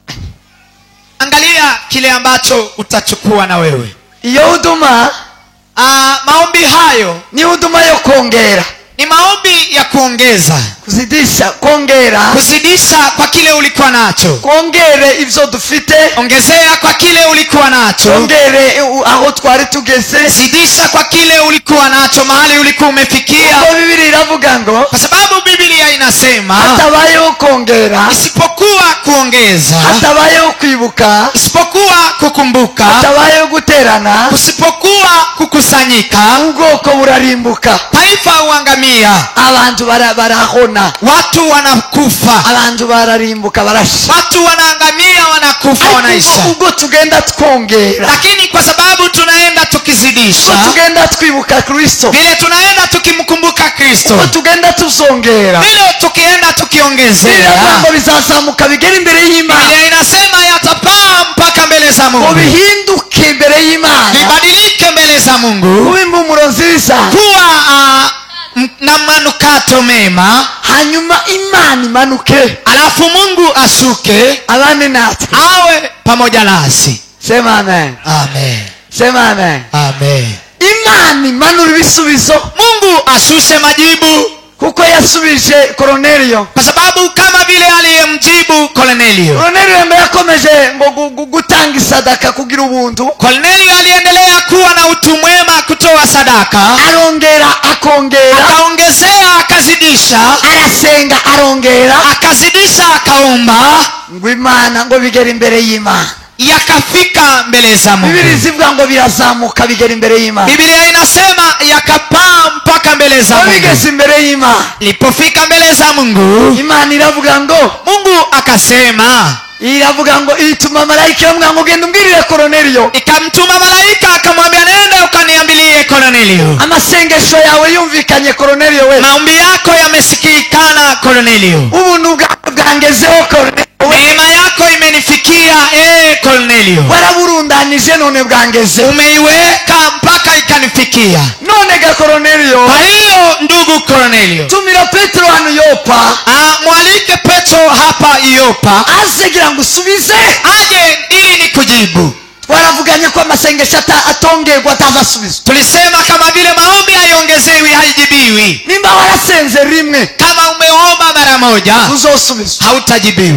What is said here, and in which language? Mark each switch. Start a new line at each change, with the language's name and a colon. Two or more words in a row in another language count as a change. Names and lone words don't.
Swahili: Angalia kile ambacho utachukua na wewe.
Kinyarwanda: Iyo huduma
Swahili: maombi hayo
Kinyarwanda: ni huduma yo kuongera.
Swahili: ni maombi ya kuongeza, kuzidisha, kongera, kuzidisha kwa kile ulikuwa nacho.
Kinyarwanda: kongere ivyo dufite,
Swahili: Ongezea kwa kile ulikuwa nacho.
Kinyarwanda: kongere aho twari tugeze.
Swahili: Zidisha kwa kile ulikuwa nacho, mahali ulikuwa umefikia.
Kinyarwanda: Kwa Biblia iravuga ngo
Swahili: Kwa sababu Biblia inasema
Kinyarwanda: hatabayeho kongera,
Swahili: isipokuwa kuongeza,
Kinyarwanda: hatabayeho kwibuka,
Swahili: isipokuwa kukumbuka,
Kinyarwanda: hatabayeho guterana,
Swahili: kusipokuwa kukusanyika,
Kinyarwanda: ubwoko burarimbuka,
Swahili: taifa huangamia,
Kinyarwanda: abantu barahona,
Swahili: watu wanakufa,
Kinyarwanda: abantu bararimbuka, barasha.
Swahili: watu wanaangamia, wanakufa, wanaisha.
Kinyarwanda: Ubwo tugenda twongera,
Swahili: Lakini kwa sababu tunaenda
Kinyarwanda: ubwo
Swahili: tukizidisha,
Kinyarwanda: tugenda twibuka Kristo,
Swahili: vile tunaenda tukimkumbuka Kristo,
Kinyarwanda: ubwo tugenda tuzongera,
Swahili: vile tukienda tukiongezea,
Kinyarwanda: biravuga bizazamuka bigera imbere y'Imana,
Swahili: Biblia inasema yatapaa mpaka mbele za
Kinyarwanda: ngo
Swahili: Mungu,
Kinyarwanda: bihinduke imbere y'Imana,
Swahili: vibadilike mbele za Mungu,
Kinyarwanda: kuba impumuro nziza,
Swahili: kuwa na manukato mema,
Kinyarwanda: hanyuma Imana imanuke,
Swahili: alafu Mungu ashuke
Kinyarwanda: abane natwe.
Swahili: awe pamoja nasi. Sema amen, Amen. sema amen. Amen.
Kinyarwanda: Imana imanura ibisubizo,
Swahili: Mungu ashushe majibu,
Kinyarwanda: kuko yasubije Kornelio.
Swahili: kwa sababu kama vile aliyemjibu Kornelio.
Kinyarwanda: Kornelio mbere yakomeje ngo gutanga sadaka kugira ubuntu,
Swahili: Kornelio aliendelea kuwa na utu mwema, kutoa sadaka,
Kinyarwanda: arongera akongera,
Swahili: akaongezea, akazidisha,
Kinyarwanda: arasenga arongera,
Swahili: akazidisha, akaomba,
Kinyarwanda: ngo Imana ngo bigera imbere y'Imana.
Swahili: yakafika mbele za Biblia Mungu.
Kinyarwanda: zivuga ngo birazamuka bigera imbere y'Imana,
Swahili: Biblia inasema yakapaa mpaka mbele za
Kinyarwanda: ngo
Swahili: Mungu.
Kinyarwanda: bigeze imbere y'Imana.
Swahili: Ilipofika mbele za Mungu,
Kinyarwanda: Imana iravuga ngo,
Swahili: Mungu akasema,
Kinyarwanda: iravuga ngo ituma malaika iramubwira ngo genda umbwirire Kornelio,
Swahili: ikamtuma malaika akamwambia, nenda ukaniambilie Kornelio,
Kinyarwanda: amasengesho yawe yumvikanye Kornelio we,
Swahili: maombi yako yamesikikana Kornelio,
Kinyarwanda: ubuntu bwawe bwangezeho Kornelio we,
Swahili: neema yako imenifikia Kornelio,
Kinyarwanda: waraburundanije none bwangeze,
Swahili: umeiweka mpaka ikanifikia.
Kinyarwanda: none ga Kornelio,
Swahili: Kwa hiyo ndugu Kornelio,
Kinyarwanda: tumira Petero hano Yopa,
Swahili: mwalike Petro hapa Yopa
Kinyarwanda: aze gira ngo usubize.
Swahili: aje ili nikujibu.
Kinyarwanda: Twaravuganye ko amasengesho atongerwa atazasubizwa.
Swahili: Tulisema kama vile maombi haiongezewi, haijibiwi.
Kinyarwanda: Nimba warasenze rimwe,
Swahili: Kama umeomba mara moja,
Kinyarwanda: uzosubizwa.
Swahili: hautajibiwa.